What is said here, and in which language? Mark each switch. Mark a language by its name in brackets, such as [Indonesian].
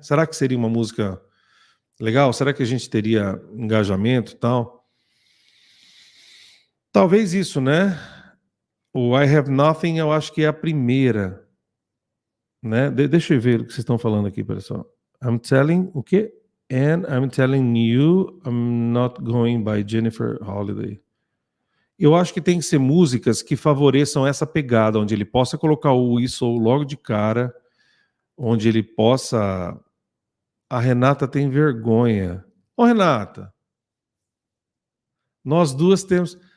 [Portuguese] Será que seria uma música legal? Será que a gente teria engajamento e tal? Talvez isso, né? O I Have Nothing eu acho que é a primeira. Né? Deixa eu ver o que vocês estão falando aqui, pessoal. [English] I'm telling [Portuguese] o quê? [English] And I'm telling you I'm not going by Jennifer Holiday. [Portuguese] Eu acho que tem que ser músicas que favoreçam essa pegada, onde ele possa colocar o isso logo de cara, onde ele possa... A Renata tem vergonha. Ô, Renata, nós duas temos...